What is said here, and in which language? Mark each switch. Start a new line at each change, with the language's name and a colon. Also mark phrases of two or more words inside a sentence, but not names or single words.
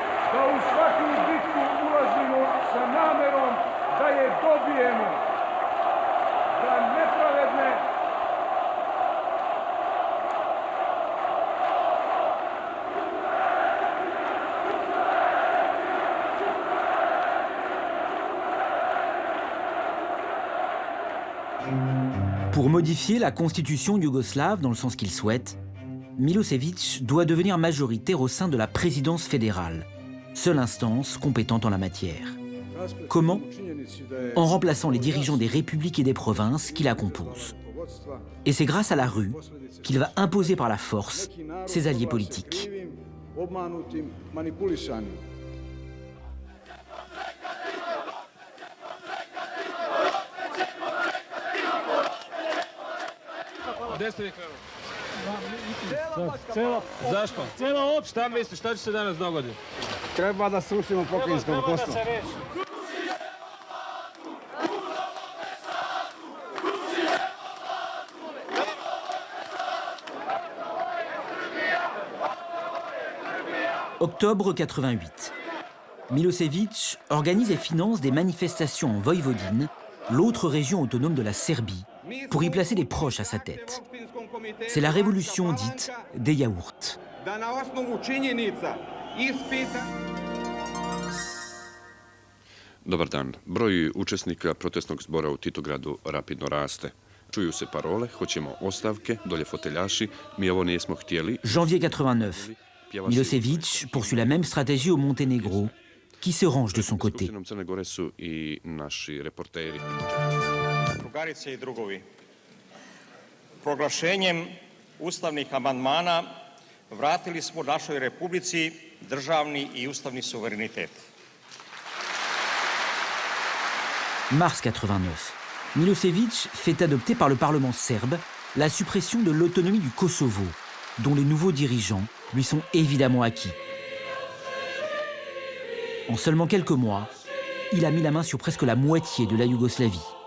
Serbian: da u svaku bitku ulazimo sa namerom da je dobijemo, da nepravedne
French: Pour modifier la constitution yougoslave dans le sens qu'il souhaite, Milosevic doit devenir majoritaire au sein de la présidence fédérale, seule instance compétente en la matière. Comment? En remplaçant les dirigeants des républiques et des provinces qui la composent. Et c'est grâce à la rue qu'il va imposer par la force ses alliés politiques.
Serbian: Zašto? Šta misliš, šta će se danas dogoditi? Treba da srušimo pokrajinsko rukovodstvo.
French: Octobre 88. Milosevic organise et finance des manifestations en Voïvodine, l'autre région autonome de la Serbie, pour y placer des proches à sa tête. C'est la révolution dite des yaourts.
Serbian: Dobar dan. Broj učesnika protestnog zbora u Titogradu rapidno raste. Čuju se parole, hoćemo ostavke, dolje foteljaši, mi ovo nismo htjeli.
French: Janvier 89. Milosevic poursuit la même stratégie au Monténégro, qui se range de son côté.
Serbian: Crne Gore su i naši reporteri. Drugarice i drugovi, proglašenjem ustavnih amandmana vratili smo našoj republici državni i ustavni suverenitet.
French: Mars 89. Milosevic fait adopter par le Parlement serbe la suppression de l'autonomie du Kosovo, dont les nouveaux dirigeants lui sont évidemment acquis. En seulement quelques mois, il a mis la main sur presque la moitié de la Yougoslavie.